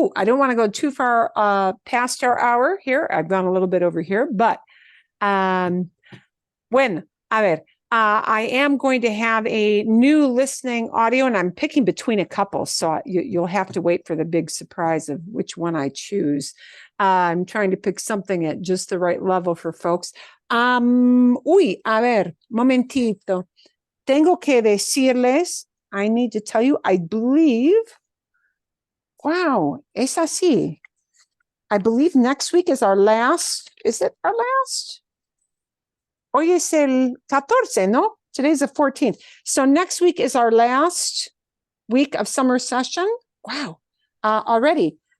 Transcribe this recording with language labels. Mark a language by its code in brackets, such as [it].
[en] I don't want to go too far past our hour here. I've gone a little bit over here, but [es] bueno, a ver, [en] I am going to have a new listening audio, and I'm picking between a couple, so you'll have to wait for the big surprise of which one I choose. I'm trying to pick something at just the right level for folks. [es] A ver, momentito. Tengo que decirles, [en] I need to tell you, I believe, wow, [es] es así. [en] I believe next week is our last, is it our last? [es] Hoy es el 14, no? [en] Today's the 14th. So next week is our last week of summer session. Wow, already.